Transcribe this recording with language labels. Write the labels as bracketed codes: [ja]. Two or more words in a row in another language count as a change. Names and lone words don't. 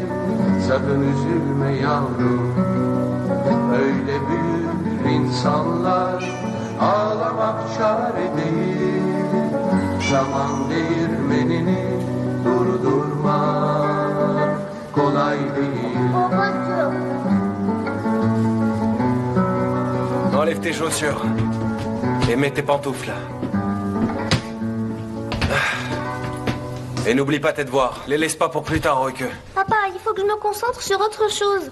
[tr] Sakın üzülme yavrum, öyle büyür insanlar. Ağlamak çare değil, zaman değirmenini durdurmak kolay değil. [fr] Enlève tes chaussures et mets tes pantoufles. Et n'oublie pas tes devoirs. Les laisse pas pour plus tard, Royke. Papa, il faut que je me concentre sur autre chose.